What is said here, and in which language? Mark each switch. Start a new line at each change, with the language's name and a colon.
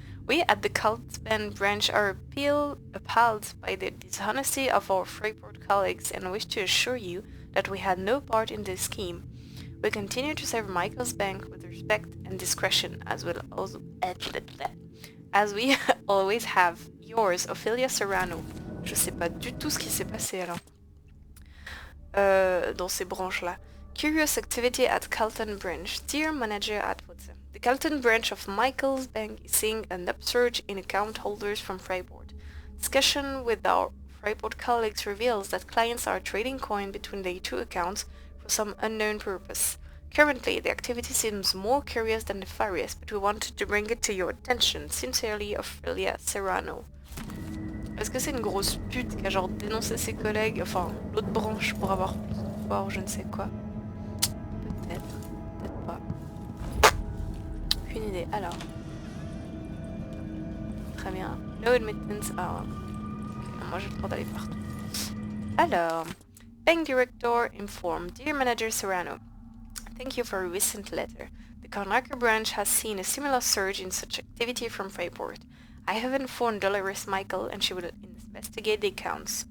English: We at the Cultman branch are appalled by the dishonesty of our Freeport colleagues and wish to assure you that we had no part in this scheme. We continue to serve Michael's bank with respect and discretion as we always have. Yours, Ophelia Serrano.
French: Je sais pas du tout ce qui s'est passé alors. Dans ces branches-là.
English: Curious activity at Calton Branch. Dear Manager Atwood. The Calton branch of Michael's Bank is seeing an upsurge in account holders from Freeport. Discussion with our Freeport colleagues reveals that clients are trading coin between the two accounts for some unknown purpose. Currently, the activity seems more curious than nefarious, but we wanted to bring it to your attention. Sincerely, Ophelia Serrano.
French: Est-ce que c'est une grosse pute qui a genre dénoncé ses collègues, enfin l'autre branche pour avoir plus de pouvoir ou je ne sais quoi? Peut-être, peut-être pas. Aucune idée. Alors. Très bien. No admittance. Ah. Okay, moi j'ai le droit d'aller partout. Alors.
English: Bank Director informed. Dear Manager Serrano. Thank you for a recent letter. The Conacher branch has seen a similar surge in such activity from Freeport. I have informed Dolores Michaels and she will investigate the accounts.